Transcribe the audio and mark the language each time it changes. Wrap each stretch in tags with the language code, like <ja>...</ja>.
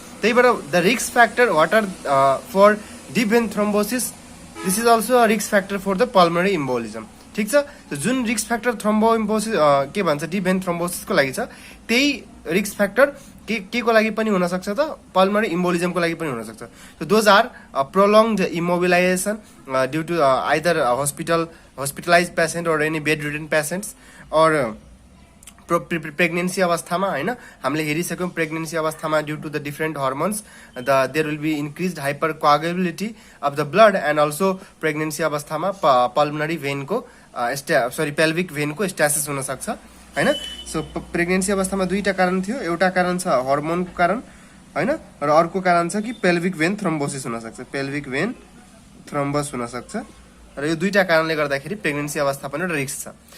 <ne>त्यही भएर</ne> <en>the risk factor what are for deep vein thrombosis, this is also a risk factor for the pulmonary embolism,</en> <ne>ठीक छ। तो जुन risk factor थ्रोम्बोइम्बोसिस के भन्छ डिप भेन थ्रोम्बोसिस को लागि छ, त्यही रिस्क फ्याक्टर के को लागि पनि हुन सक्छ त पल्मोनरी इम्बोलिजम को लागि पनि हुन सक्छ।</ne> <en>So those are prolonged immobilization due to either hospitalized patient or any bedridden patients or</en> <ne>pregnancy अवस्थामा हैन। हामीले हेरिसक्यौं प्रेग्नेन्सी अवस्थामा</ne> <en>due to the different hormones there will be increased hyper coagulability of the blood and also</en> <ne>pregnancy अवस्थामा pulmonary भेनको pelvic भेनको स्ट्यासिस हुन सक्छ हैन। So pregnancy अवस्थामा दुईटा कारण थियो, एउटा कारण छ हर्मोनको कारण हैन र अर्को कारण छ कि पेल्भिक भेन थ्रोम्बोसिस हुन सक्छ, पेल्भिक भेन थ्रोम्बस हुन सक्छ र यो दुईटा कारणले गर्दाखेरि प्रेग्नेन्सी अवस्था पनि रिस्क छ।</ne>